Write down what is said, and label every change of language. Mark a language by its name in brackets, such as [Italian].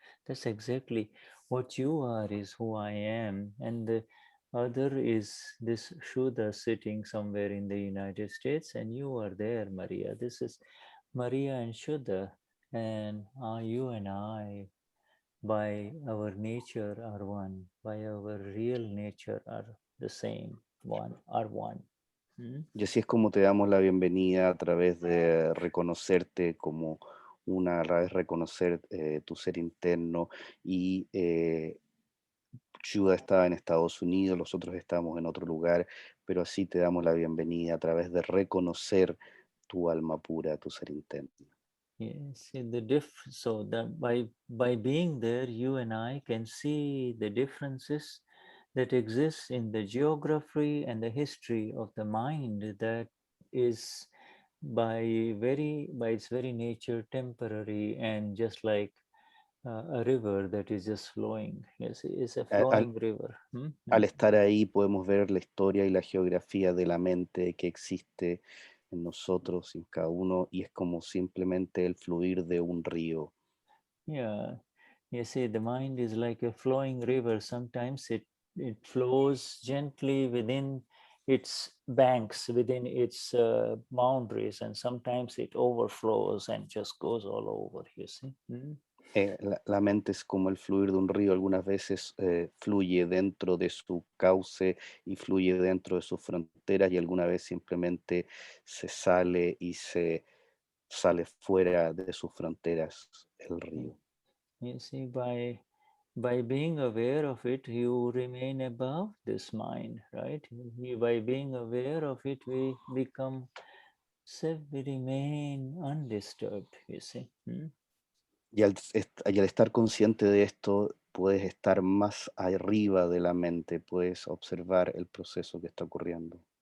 [English] That's exactly what you are is who I am, and the other is this Shuddha sitting somewhere in the United States, and you are there, Maria. This is Maria and Shuddha, and you and I, by our nature, are one. By our real nature, are the same, are one. [Spanish] Y así es como te damos la bienvenida a través de reconocerte como una, a la vez reconocer tu ser interno. Y Shuddha está en Estados Unidos, nosotros estamos en otro lugar, pero así te damos la bienvenida a través de reconocer tu alma pura, tu ser interno. [English] Yes, so that by being there, you and I can see the differences that exist in the geography and the history of the mind that is by its very nature temporary, and just like a river that is just flowing. Yes, it's a flowing river. [Spanish] Al estar ahí podemos ver la historia y la geografía de la mente que existe en nosotros, en cada uno, y es como simplemente el fluir de un río. [English] Yeah, you see, the mind is like a flowing river. Sometimes it flows gently within its banks, within its boundaries, and sometimes it overflows and just goes all over, you see. [Spanish] La mente es como el fluir de un río. Algunas veces fluye dentro de su cauce y fluye dentro de sus fronteras, y alguna vez simplemente se sale y se sale fuera de sus fronteras el río. [English] You see, by being aware of it, you remain above this mind, right? By being aware of it, we become safe, we remain undisturbed, you see. [Spanish] Y al estar consciente de esto, puedes estar más arriba de la mente, puedes observar el proceso que está ocurriendo.